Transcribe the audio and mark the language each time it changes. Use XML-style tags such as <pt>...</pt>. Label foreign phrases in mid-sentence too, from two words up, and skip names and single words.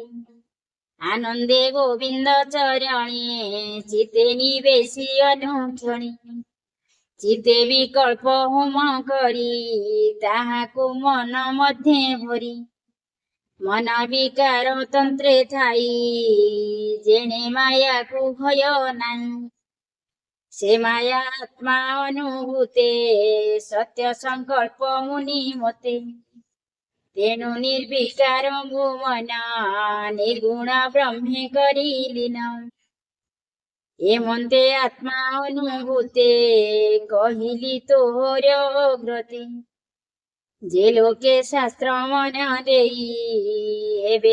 <or>ଆନନ୍ଦେ ଗୋବିନ୍ଦ ଚରଣେ ଚିତେ ନିବେଶି ଅନୁକ୍ଷଣେ। ଚିତେ ବିକଳ୍ପ ହୋମ କରି ତାହାକୁ ମନ ମଧ୍ୟେ ଭରି। ମନ ବିକାର ତନ୍ତ୍ରେ ଥାଇ ଯେଣେ ମାୟାକୁ ଭୟ ନାହିଁ। ସେ ମାୟା ଆତ୍ମା ଅନୁଭୂତେ ସତ୍ୟ ସଂକଳ୍ପ ମୁନି ମତେ ତେଣୁ ନିର୍ବିକାର ଭୁବନ ନିର୍ଗୁଣ ବ୍ରହ୍ମେ କରି ଲୀନ ଏମନ୍ତେ ଆତ୍ମା ଅନୁଭୂତେ କହିଲି ତୋହର ଗ୍ରତେ ଯେ ଲୋକେ ଶାସ୍ତ୍ର ମନ ଦେଇ ଏବେ</or>